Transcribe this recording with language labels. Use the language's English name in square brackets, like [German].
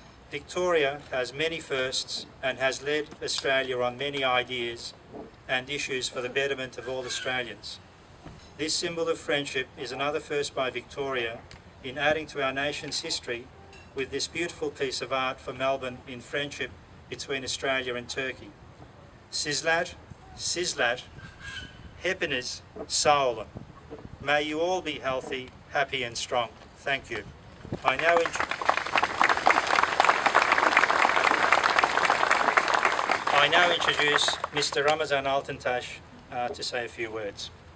[English] Victoria has many firsts and has led Australia on many ideas and issues for the betterment of all Australians. This symbol of friendship is another first by Victoria in adding to our nation's history with this beautiful piece of art for Melbourne in friendship between Australia and Turkey. [Turkish] Sizler, Sizler, hepiniz sağ olun. [English] May you all be healthy, happy and strong. Thank you. I now introduce Mr. Ramazan Altuntaş to say a few words.